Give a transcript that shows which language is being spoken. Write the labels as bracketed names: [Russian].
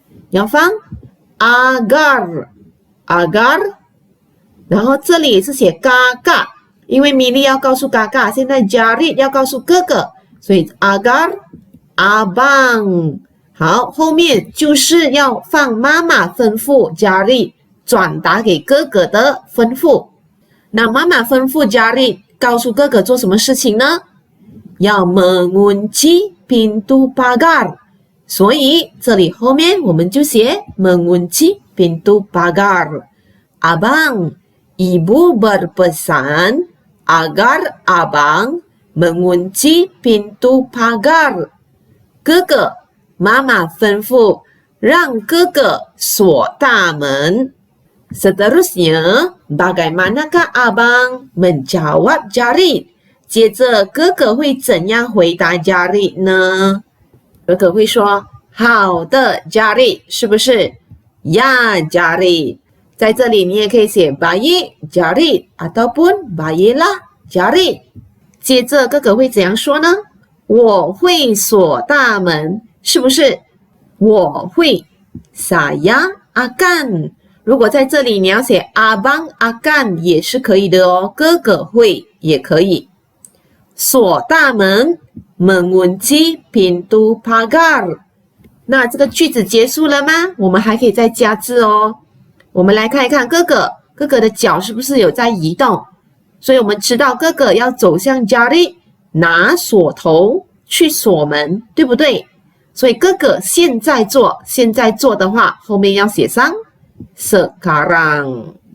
[Chinese] 要放 agar， agar， 然后这里也是写 kakak， 因为米莉要告诉 kakak， 现在 Jarid 要告诉哥哥，所以 agar abang。好，后面就是要放妈妈吩咐 Jarid 转达给哥哥的吩咐。那妈妈吩咐 Jarid 告诉哥哥做什么事情呢？要 [Malay] mengunci pintu pagar， [Chinese] 所以这里后面我们就写 mengunci pintu pagar。 [Malay] Abang, ibu berpesan agar abang mengunci pintu pagar。 [Chinese] 哥哥，妈妈吩咐让哥哥锁大门。 [Malay] Seterusnya, bagaimanakah abang menjawab Jarid？ [Chinese] 接着哥哥会怎样回答 Jarid 呢？哥哥会说好的 Jarid， 是不是？ [Malay] Ya Jarid， [Chinese] 在这里你也可以写 [Malay] Baik Jarid ataupun Baiklah Jarid。 [Chinese] 接着哥哥会怎样说呢？我会锁大门，是不是？我会 [Malay] Saya akan。 [Chinese] 如果在这里你要写 [Malay] abang akan [Chinese] 也是可以的哦，哥哥会也可以。锁大门 [Malay] mengunci pintu pagar。 [Chinese] 那这个句子结束了吗？我们还可以再加字哦。我们来看一看哥哥的脚是不是有在移动？所以我们知道哥哥要走向 Jarid 拿锁头去锁门，对不对？所以哥哥现在做的话，后面要写上sekarang。